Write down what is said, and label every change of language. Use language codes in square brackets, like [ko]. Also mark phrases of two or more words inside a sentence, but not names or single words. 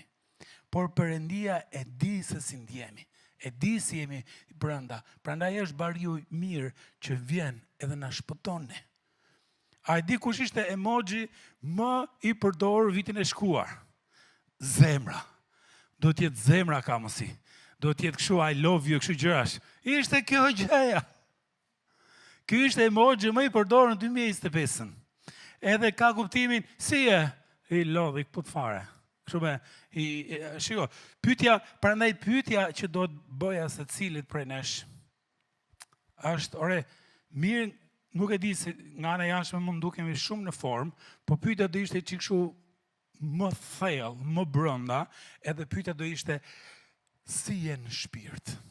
[sq] Por Perëndia e di se si ndjemi, e di si jemi brenda. Prandaj është bariu mirë që vjen edhe na shpëton ne. A e di kush ishte emoji më i përdorur vitin e shkuar? Zemra. Do të jetë zemra ka mësi. Do të jetë kështu [en] I love you, [sq] kështu gjërash. Ishte kjo gjëja. Ky ishte emoji më i përdorur në 2025. Edhe ka kuptimin si i lodhi këput fare. Kështu me, shiko, prandaj pyetja që do të bëja secilit prej nesh, është, mirë, nuk e di se nga ana jashtme mund dukemi shumë në formë, po pyetja do ishte çikshu më thellë, më brenda, edhe pyetja do ishte si je në shpirt?